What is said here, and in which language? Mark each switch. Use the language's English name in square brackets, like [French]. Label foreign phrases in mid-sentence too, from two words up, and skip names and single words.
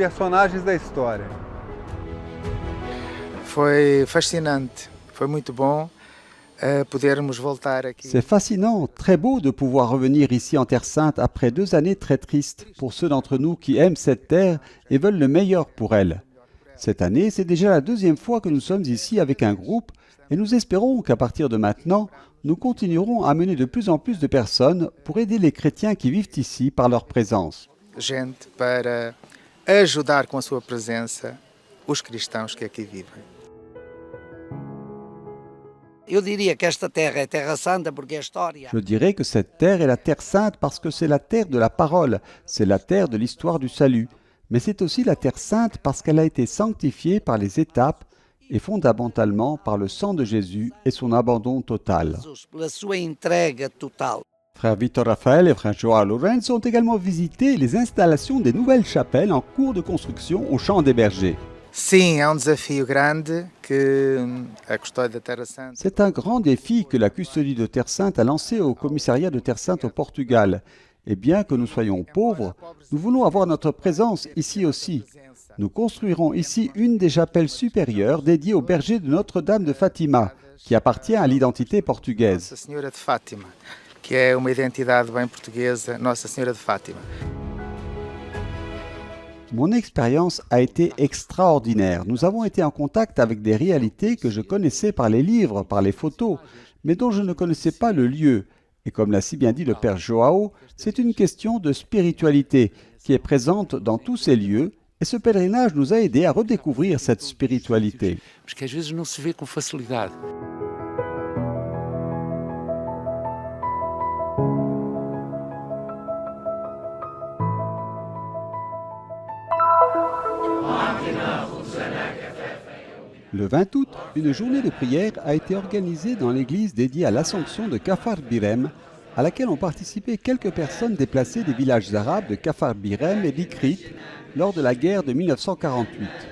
[French] C'est fascinant, très beau de pouvoir revenir ici en Terre Sainte après 2 années très tristes pour ceux d'entre nous qui aiment cette terre et veulent le meilleur pour elle. Cette année, c'est déjà la 2e fois que nous sommes ici avec un groupe et nous espérons qu'à partir de maintenant, nous continuerons à amener de plus en plus de personnes pour aider les chrétiens qui vivent ici par leur présence. [Portuguese] Para ajudar com a sua presença os cristãos que aqui vivem. [French] Je dirais que cette terre est la terre sainte parce que c'est la terre de la parole, c'est la terre de l'histoire du salut. Mais c'est aussi la terre sainte parce qu'elle a été sanctifiée par les étapes et fondamentalement par le sang de Jésus et son abandon total. Frère Victor Raphaël et frère Joao Lorenz ont également visité les installations des nouvelles chapelles en cours de construction au Champ des Bergers. [Portuguese] Sim, é desafio grande que a custódia da Terra Santa. [French] C'est un grand défi que la custodie de Terre Sainte a lancé au commissariat de Terre Sainte au Portugal. Et bien que nous soyons pauvres, nous voulons avoir notre présence ici aussi. Nous construirons ici une des chapelles supérieures dédiée au berger de Notre-Dame de Fatima, qui appartient à l'identité portugaise. [Portuguese] Nossa Senhora de Fátima, que é uma identidade bem portuguesa, Nossa Senhora de Fátima. [French] Mon expérience a été extraordinaire. Nous avons été en contact avec des réalités que je connaissais par les livres, par les photos, mais dont je ne connaissais pas le lieu. Et comme l'a si bien dit le Père Joao, c'est une question de spiritualité qui est présente dans tous ces lieux, et ce pèlerinage nous a aidés à redécouvrir cette spiritualité. [Portuguese] Mas que às vezes não se vê com facilidade. [French] Le 20 août, une journée de prière a été organisée dans l'église dédiée à l'Assomption de Kafar Birem, à laquelle ont participé quelques personnes déplacées des villages arabes de Kafar Birem et d'Ikrit lors de la guerre de 1948.